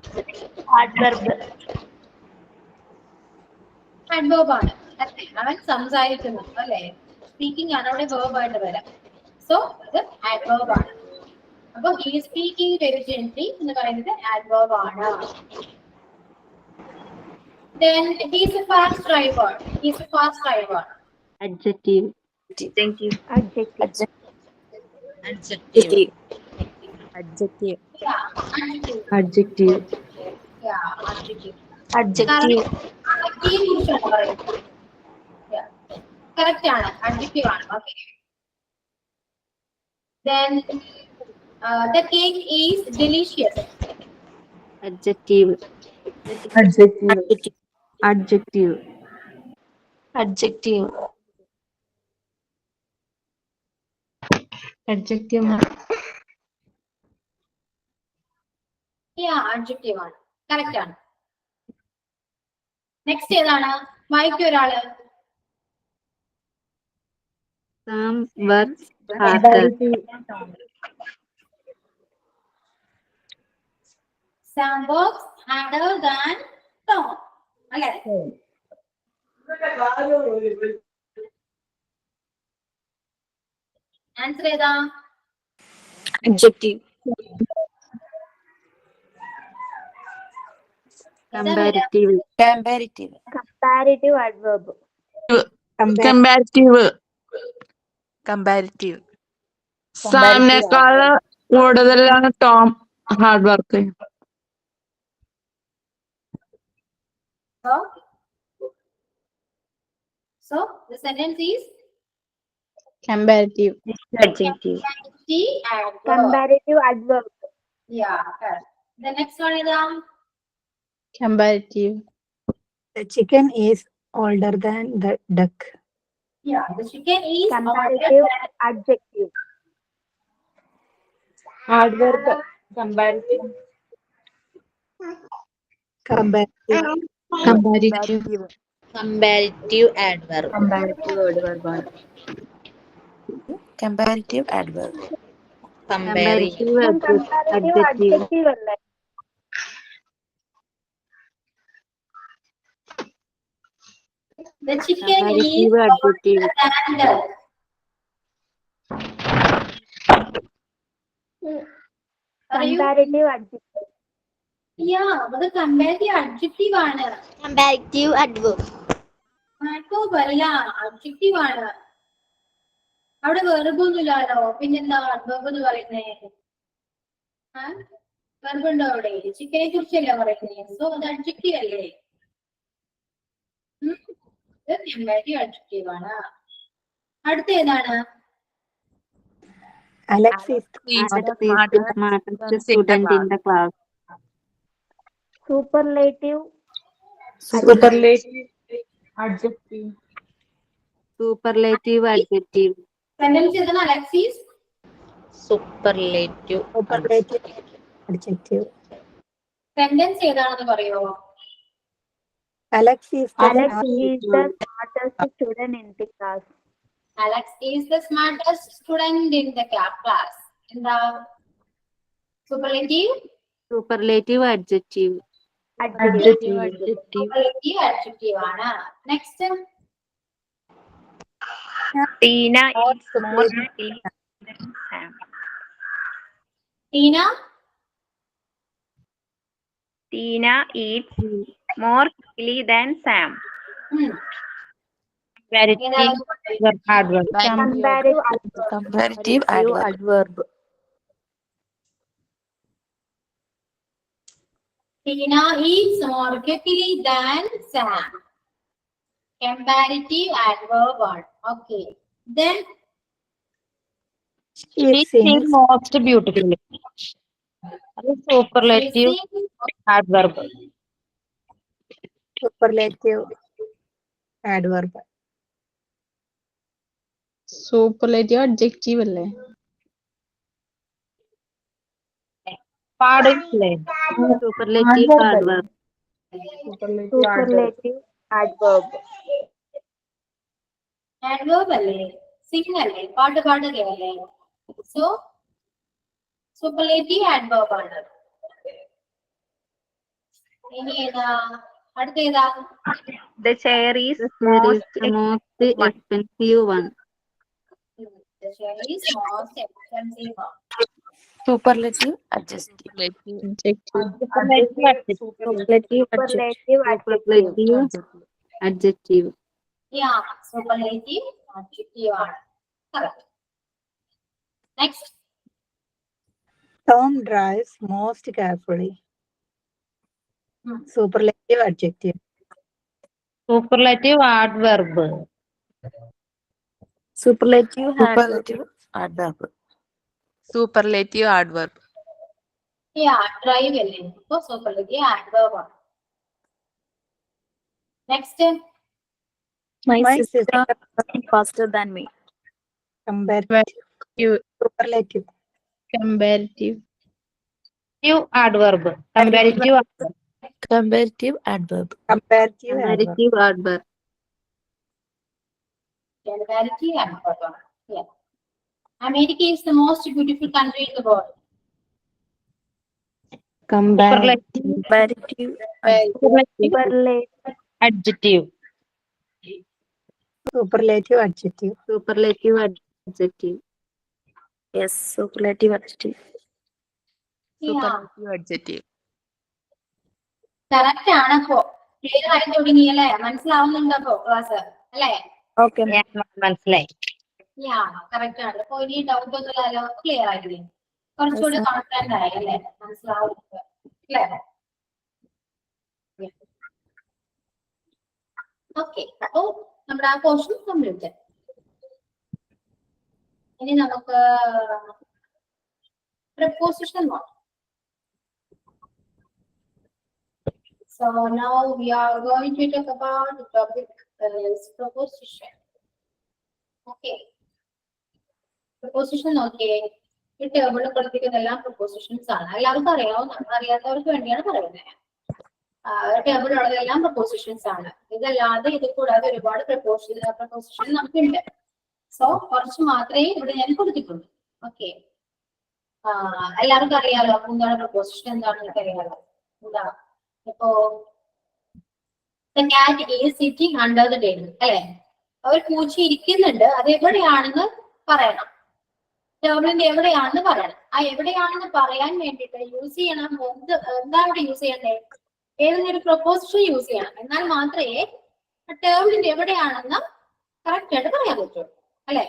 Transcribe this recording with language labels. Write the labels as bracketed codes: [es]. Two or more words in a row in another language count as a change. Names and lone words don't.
[ml] അഡ്വേർബ് ആണ് അല്ലേ? അവൻ സംസാരിക്കുന്നു അല്ലെ? സ്പീക്കിംഗ് ആണ് അവിടെ വേർബ് ആയിട്ട് വരാം. സോ ഇത് അഡ്വേർബ് ആണ്. അപ്പൊ [en] he speaking very gently [ml] എന്ന് പറയുന്നത് അഡ്വേർബ് ആണ്. [en] Then he is a fast driver. adjective adjective adjective adjective Yeah, adjective adjective. adjective [ml] Correct ആണ്, adjective ആണ്. [en] Okay. Then the cake is delicious. adjective adjective adjective adjective adjective ma'am. Yeah, adjective [ml] ആണ്. Correct ആണ്. നെക്സ്റ്റ് ഏതാണ്? വായിക്കൂ ഒരാള്. [en] some works harder Sam works harder than Tom. [ml] അല്ലേ? ആൻസർ ഏതാ? [en] adjective comparative comparative comparative adverb [ml] comparative സാമിനേക്കാൾ കൂടുതലാണ് ടോം [en] hard work. So the sentence is Comparative. adjective comparative adverb. adverb Yeah, correct. The next one is Comparative. The chicken is older than the duck. yeah, the chicken is comparative older than- adjective Adverb comparative comparative Comparative. comparative adverb comparative adverb comparative adverb comparative adjective [ml] അല്ലേ? [en] The chicken is comparative adjective older than duck. comparative adjective Yeah, [ml] അത് [en] comparative adjective [ml] ആണ്. [en] comparative adverb [ml] adverb അല്ല, adjective ആണ്. അവിടെ വെർബ് ഒന്നുമില്ലാലോ, പിന്നെന്താ adverb എന്ന് പറയുന്നേ? വെർബ് ഉണ്ടോ അവിടെ? ചിക്കനെ കുറിച്ചല്ലേ പറയുന്നേ? സോ അത് adjective അല്ലേ? ഇത് [en] comparative adjective [ml] ആണ്. അടുത്ത ഏതാണ്? [en] Alex is the smartest student in the class superlative adjective superlative adjective [ml] സെന്റൻസ് ഏതാണ്? അലക്സിസ് [en] superlative adjective [ml] സെന്റൻസ് ഏതാണെന്ന് പറയുമോ? [en] Alex is the smartest student in the class Alex is the smartest student in the class. [ml] എന്താ? [en] Superlative? superlative adjective Superlative adjective [ml] ആണ്. [en] Next. Tina eats more chili than Sam Tina Tina eats more chili than Sam Comparative adverb. Tina eats more quickly than Sam. Comparative adverb ആണ്. Okay. Then She sings most beautifully. Superlative adverb. superlative adverb. superlative adjective [ml] അല്ലേ? പാടില്ലേ? [en] Superlative adverb. Superlative adverb. [ml] adverb അല്ലേ? Sing അല്ലേ? പാട്ട് പാടുകയല്ലേ? [en] So superlative adverb [ml] ആണ്. ഇനി ഏതാ? അടുത്ത ഏതാ? [en] The chair is There is the most expensive one. The chair is most expensive one. Superlative adjective. Adjective. Superlative adjective. Yeah, superlative adjective [ml] ആണ്. [en] Correct. Next. Tom drives most carefully. Superlative adjective. Superlative adverb. Superlative adverb. Superlative adverb. Yeah, drive [ml] അല്ലേ? [en] So superlative adverb [ml] ആണ്. [en] Next. My My sister sister is faster than me. comparative superlative. Comparative. Adverb. Comparative adverb. Comparative adverb. Comparative adverb. Comparative adverb. Comparative adverb [ml] ആണ്. [en] Yeah. America is the most beautiful country in the world. Comparative Adjective. Superlative adjective. Superlative adjective. Yes, superlative adjective. Yeah. Superlative adjective. [ml] Correct ആണ് അപ്പോ. ക്ലിയർ ആയി തുടങ്ങിയല്ലേ? മനസ്സിലാവുന്നുണ്ടോ അപ്പോ ക്ലാസ് അല്ലേ? [en] Okay. [ml] മനസ്സിലായി. കറക്റ്റ് ആണ്. അപ്പൊ ഇനി ഡൗട്ട് ഒന്നുമില്ലല്ലോ, ക്ലിയർ ആയില്ലേ? കുറച്ചുകൂടി കോൺഫിഡന്റ് ആയി അല്ലേ? മനസ്സിലാവുന്നുണ്ട് അല്ലേ? ഓക്കെ, അപ്പൊ നമ്മുടെ ആ പോർഷൻ കംപ്ലീറ്റ്. ഇനി നമുക്ക് preposition നോക്കാം. [en] So now we are going to talk about the topic is preposition. Okay. Preposition [ml] നോക്കിയേ. ഈ ടേബിളിൽ കൊടുത്തിരിക്കുന്ന എല്ലാം prepositions ആണ്. എല്ലാവർക്കും അറിയാവുന്ന, അറിയാത്തവർക്ക് വേണ്ടിയാണ് പറയുന്നത്. ടേബിളിലുള്ളതെല്ലാം prepositions ആണ്. ഇതല്ലാതെ ഇത് കൂടാതെ ഒരുപാട് preposition നമുക്കുണ്ട്. സോ കുറച്ച് മാത്രമേ ഇവിടെ ഞാൻ കൊടുത്തിട്ടുള്ളൂ. ഓക്കെ, എല്ലാവർക്കും അറിയാലോ എന്താണ് preposition എന്താണെന്ന് അറിയാലോ. എന്താ ഇപ്പോ [en] the cat is sitting under the table [ml] അല്ലെ? അവർ പൂച്ച ഇരിക്കുന്നുണ്ട്, അത് എവിടെയാണെന്ന് പറയണം. ടേബിളിന്റെ എവിടെയാണെന്ന് പറയണം. ആ എവിടെയാണെന്ന് പറയാൻ വേണ്ടിയിട്ട് യൂസ് ചെയ്യണം എന്താ ഇവിടെ യൂസ് ചെയ്യണ്ടേ? ഏതെങ്കിലും ഒരു പ്രൊപ്പോസിഷൻ യൂസ് ചെയ്യണം. എന്നാൽ മാത്രമേ ടേബിളിന്റെ എവിടെയാണെന്ന് കറക്റ്റ് ആയിട്ട് പറയാൻ പറ്റുള്ളൂ അല്ലെ?